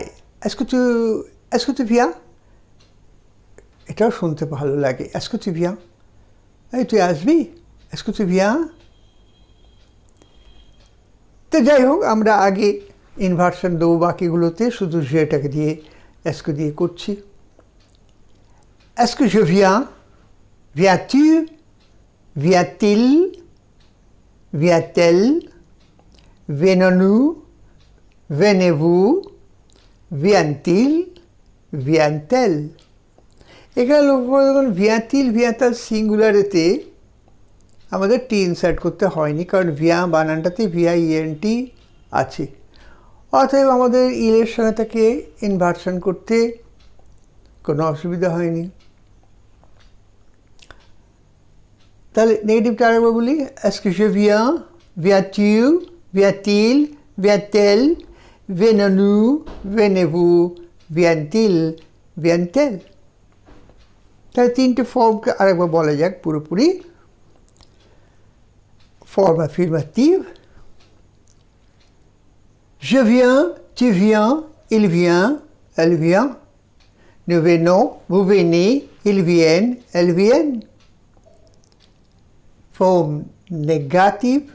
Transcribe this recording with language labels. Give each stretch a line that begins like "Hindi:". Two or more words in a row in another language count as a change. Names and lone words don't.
French: est-ce que tu viens,
Bangla: এটাও শুনতে ভালো লাগে।
French: est-ce que tu viens,
Bangla: এই তুই আসবি,
French: est-ce que tu viens.
Bangla: তো যাই হোক, আমরা আগে ইনভার্সন দেবো, বাকিগুলোতে শুধু জেটাকে দিয়ে এসকো দিয়ে করছি।
French: এসকো je viens, viens-tu, vient-il, vient-elle, venons-nous, venez-vous, vient-il, vient-elle।
Bangla: এখানে লক্ষ্য করে দেখুন,
French: vient-il, vient-elle
Bangla: সিঙ্গুলারেতে আমাদের টি ইনসার্ট করতে হয়নি, কারণ ভিয়া বানানটাতে VIENT আছে। অতএব আমাদের ইলের সঙ্গে তাকে ইনভার্সন করতে কোনো অসুবিধা হয়নি। তাহলে নেগেটিভটা আরেকবার বলি,
French: est-ce que je viens, viens-tu, vient-il, vient-elle, venons-nous, venez-vous, vient-il, vient-elle।
Bangla: তাহলে তিনটে ফর্মকে আরেকবার বলা যাক পুরোপুরি।
French: Forme affirmative. Je viens, tu viens, il vient, elle vient. Nous venons, vous venez, ils viennent, elles viennent. Forme négative.